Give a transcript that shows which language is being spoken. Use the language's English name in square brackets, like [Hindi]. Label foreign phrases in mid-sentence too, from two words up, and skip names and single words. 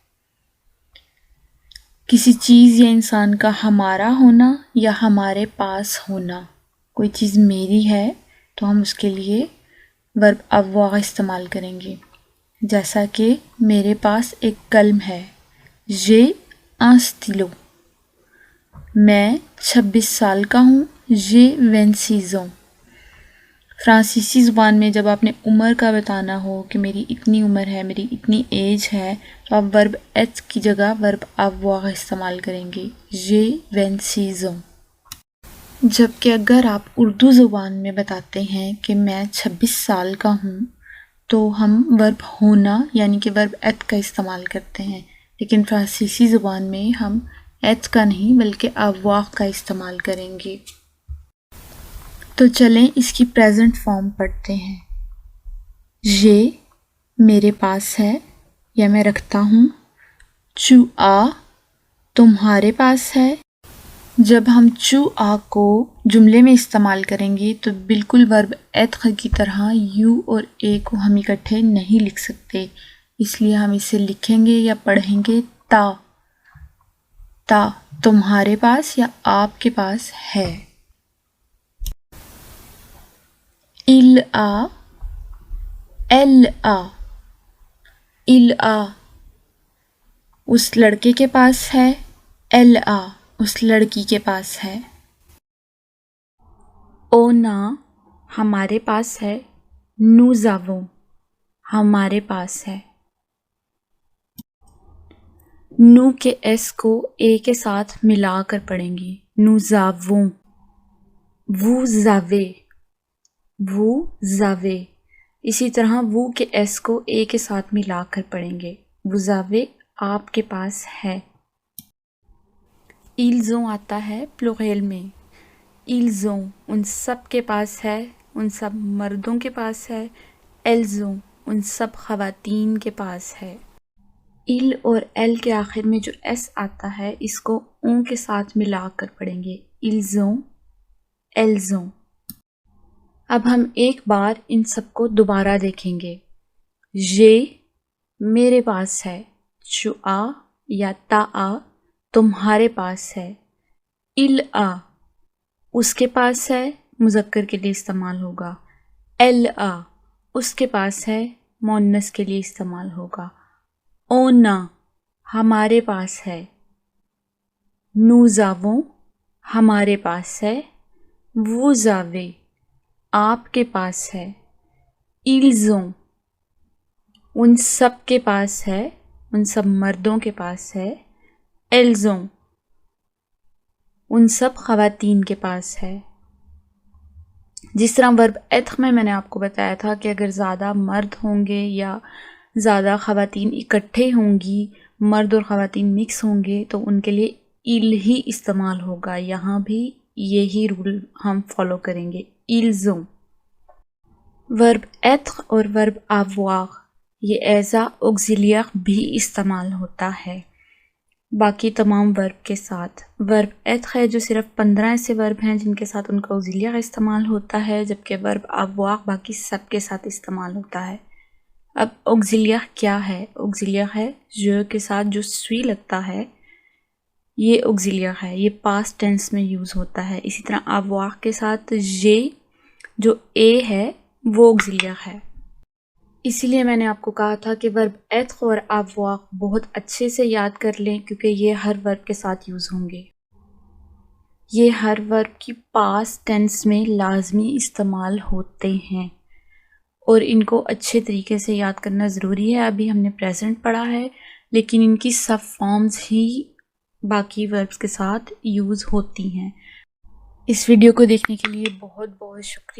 [Urdu] کسی چیز یا انسان کا ہمارا ہونا یا ہمارے پاس ہونا۔ کوئی چیز میری ہے تو ہم اس کے لیے ورب avoir استعمال کریں گے، جیسا کہ میرے پاس ایک قلم ہے، [French] j'ai un stylo۔ [Urdu] میں 26 سال کا ہوں، [French] j'ai 26 ans۔ [Urdu] فرانسیسی زبان میں جب آپ نے عمر کا بتانا ہو کہ میری اتنی عمر ہے، میری اتنی ایج ہے، تو آپ ورب ایت کی جگہ ورب avoir استعمال کریں گے، [French] j'ai 26 ans۔ [Urdu] جبکہ اگر آپ اردو زبان میں بتاتے ہیں کہ میں 26 سال کا ہوں، تو ہم ورب ہونا یعنی کہ ورب ایت کا استعمال کرتے ہیں، لیکن فرانسیسی زبان میں ہم ایت کا نہیں بلکہ avoir کا استعمال کریں گے۔ تو چلیں اس کی [English] present form [Urdu] پڑھتے ہیں۔ j'ai میرے پاس ہے یا میں رکھتا ہوں، [French] tu as [Urdu] تمہارے پاس ہے۔ جب ہم [French] tu as [Urdu] کو جملے میں استعمال کریں گے تو بالکل ورب ایت کی طرح یو اور اے کو ہم اکٹھے نہیں لکھ سکتے، اس لیے ہم اسے لکھیں گے یا پڑھیں گے تا تمہارے پاس یا آپ کے پاس ہے۔ [French] il a elle a il a [Urdu] اس لڑکے کے پاس ہے، [French] elle a [Urdu] اس لڑکی کے پاس ہے۔ [French] on a [Urdu] ہمارے پاس ہے، [French] nous avons [Urdu] ہمارے پاس ہے۔ نو کے ایس کو اے کے ساتھ ملا کر پڑھیں گے، [French] nous avons، vous avez vous avez۔ [Urdu] اسی طرح وہ کے ایس کو اے کے ساتھ ملا کر پڑھیں گے، [French] vous avez [Urdu] آپ کے پاس ہے۔ [French] ils ont [Urdu] آتا ہے پلوریل میں، [French] ils ont [Urdu] ان سب کے پاس ہے، ان سب مردوں کے پاس ہے، [French] elles ont [Urdu] ان سب خواتین کے پاس ہے۔ il اور ایل کے آخر میں جو ایس آتا ہے اس کو اون کے ساتھ ملا کر پڑھیں گے، [French] ils ont elles ont۔ [Urdu] اب ہم ایک بار ان سب کو دوبارہ دیکھیں گے۔ j'ai میرے پاس ہے، [French] tu as [Urdu] یا [French] ta as [Urdu] تمہارے پاس ہے، [French] il a [Urdu] اس کے پاس ہے، مذکر کے لیے استعمال ہوگا، [French] elle a [Urdu] اس کے پاس ہے، مؤنث کے لیے استعمال ہوگا۔ [French] on a [Urdu] ہمارے پاس ہے، [French] nous avons [Urdu] ہمارے پاس ہے، [French] vous avez [Urdu] آپ کے پاس ہے، [French] ils ont [Urdu] ان سب کے پاس ہے، ان سب مردوں کے پاس ہے، [French] elles ont [Urdu] ان سب خواتین کے پاس ہے۔ جس طرح ورب ایتھ میں نے آپ کو بتایا تھا کہ اگر زیادہ مرد ہوں گے یا زیادہ خواتین اکٹھے ہوں گی، مرد اور خواتین مکس ہوں گے تو ان کے لیے il ہی استعمال ہوگا، یہاں بھی یہی رول ہم فالو کریں گے، [French] ils ont۔ [Urdu] ورب ایتھ اور ورب avoir یہ [English] as a [Urdu] auxiliaire بھی استعمال ہوتا ہے باقی تمام ورب کے ساتھ۔ ورب ایتھ ہے جو صرف 15 ایسے ورب ہیں جن کے ساتھ ان کا auxiliaire استعمال ہوتا ہے، جبکہ ورب avoir باقی سب کے ساتھ استعمال ہوتا ہے۔ اب auxiliaire کیا ہے؟ auxiliaire ہے je کے ساتھ جو suis لگتا ہے، یہ auxiliaire ہے، یہ [English] past tense [Urdu] میں یوز ہوتا ہے۔ اسی طرح avoir کے ساتھ j'ai جو a ہے وہ auxiliaire ہے۔ اسی لیے میں نے آپ کو کہا تھا کہ ورب ایتھ اور avoir بہت اچھے سے یاد کر لیں کیونکہ یہ ہر ورب کے ساتھ یوز ہوں گے۔ یہ ہر ورب کی [English] past tense [Urdu] میں لازمی استعمال ہوتے ہیں اور ان کو اچھے طریقے سے یاد کرنا ضروری ہے۔ ابھی ہم نے پریزنٹ پڑھا ہے لیکن ان کی سب فارمز ہی باقی وربز کے ساتھ یوز ہوتی ہیں۔ اس ویڈیو کو دیکھنے کے لیے بہت بہت شکریہ۔